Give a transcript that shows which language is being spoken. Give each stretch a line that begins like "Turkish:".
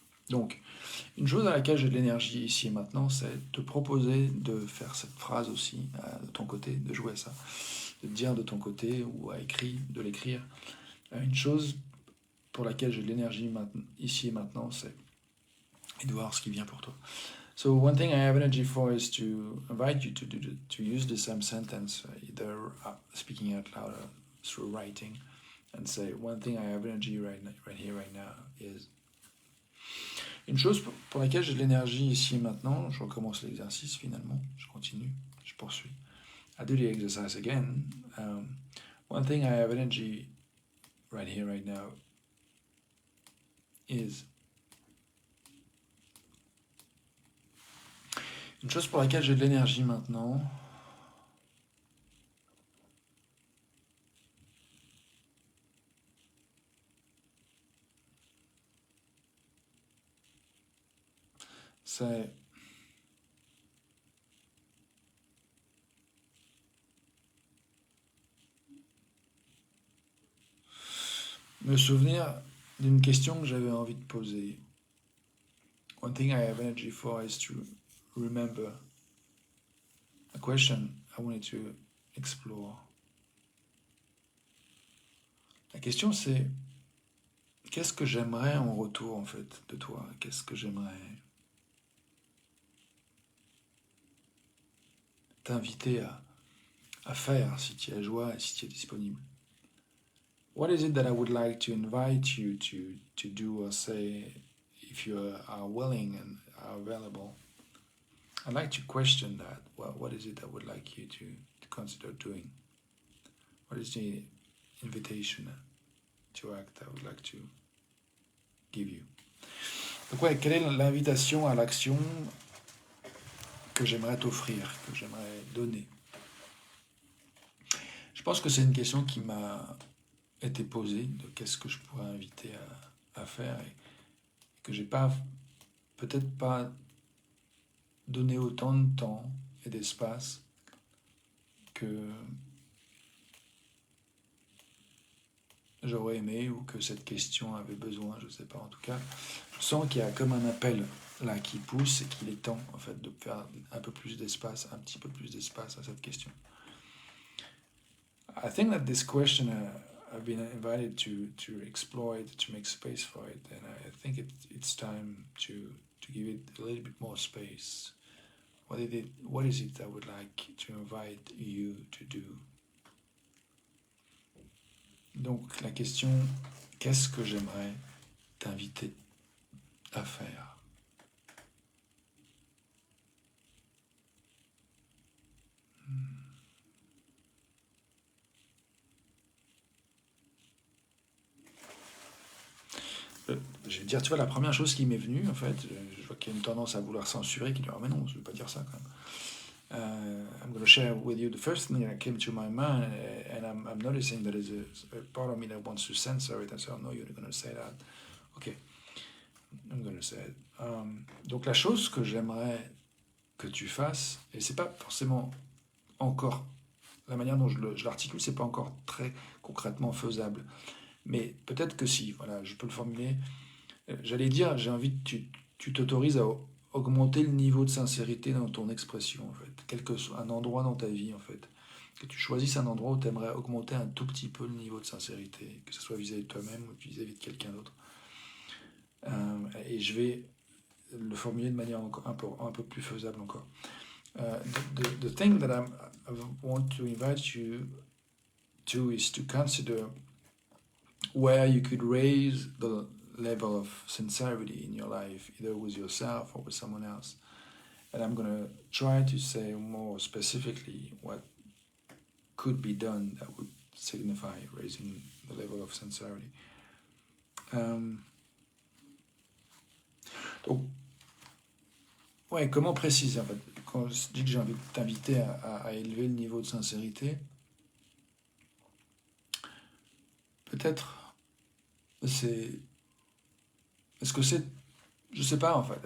French: Donc, une chose à laquelle j'ai de l'énergie ici et maintenant, c'est te proposer de faire cette phrase aussi de ton côté, de jouer à ça, de dire de ton côté ou à écrit, de l'écrire. Une chose pour laquelle j'ai de l'énergie ici et maintenant, c'est et de voir ce qui vient pour toi.
English: So one thing I have energy for is to invite you to use the same sentence, either speaking out loud or through writing, and say one thing I have energy right here, right now is.
French: Une chose pour laquelle j'ai de l'énergie ici et maintenant, je recommence l'exercice finalement, je continue, je poursuis.
English: I do the exercise again. One thing I have energy right here, right now is.
French: Une chose pour laquelle j'ai de l'énergie maintenant, c'est me souvenir d'une question que j'avais envie de poser.
English: One thing I have energy for is to remember a question I wanted to explore.
French: La question c'est qu'est-ce que j'aimerais en retour en fait de toi? Qu'est-ce que j'aimerais t'inviter à faire si tu as joie et si tu es disponible?
English: What is it that I would like to invite you to do or say if you are willing and are available? I'd like to question that. What is it I would like you to consider doing? What is the invitation to act I would like to give you?
French: Donc ouais, quelle est l'invitation à l'action que j'aimerais t'offrir, que j'aimerais donner? Je pense que c'est une question qui m'a été posée, de qu'est-ce que je pourrais inviter à faire et que j'ai pas, peut-être pas donné autant de temps et d'espace que j'aurais aimé ou que cette question avait besoin, je ne sais pas. En tout cas, je sens qu'il y a comme un appel là qui pousse et qu'il est temps en fait de faire un peu plus d'espace, un petit peu plus d'espace à cette question.
English: I think that this question I've been invited to explore it, to make space for it, and I think it's time to give it a little bit more space. What is it I would like to invite you to do?
French: Donc la question, qu'est-ce que j'aimerais t'inviter à faire? Je vais dire, tu vois, la première chose qui m'est venue, en fait, je vois qu'il y a une tendance à vouloir censurer, qui dit, ah mais non, je ne vais pas dire ça quand même.
English: I'm going to share with you the first thing that came to my mind, and I'm noticing that there's a part of me that wants to censor it and say, oh no, you're not going to say that. Okay, I'm going to say it.
French: Donc la chose que j'aimerais que tu fasses, et c'est pas forcément encore, la manière dont je l'articule, c'est pas encore très concrètement faisable. Mais peut-être que si, voilà, je peux le formuler. J'allais dire, j'ai envie que tu t'autorises à augmenter le niveau de sincérité dans ton expression, en fait. Quel que soit un endroit dans ta vie, en fait. Que tu choisisses un endroit où tu aimerais augmenter un tout petit peu le niveau de sincérité, que ce soit vis-à-vis de toi-même ou vis-à-vis de quelqu'un d'autre. Et je vais le formuler de manière encore un peu plus faisable encore.
English: The thing that I want to invite you to is to consider where you could raise the level of sincerity in your life, either with yourself or with someone else. And I'm going to try to say more specifically what could be done that would signify raising the level of sincerity.
French: Donc, ouais, comment préciser en fait? Quand je dis que j'ai envie de t'inviter à élever le niveau de sincérité, peut-être c'est. Est-ce que c'est. Je sais pas en fait.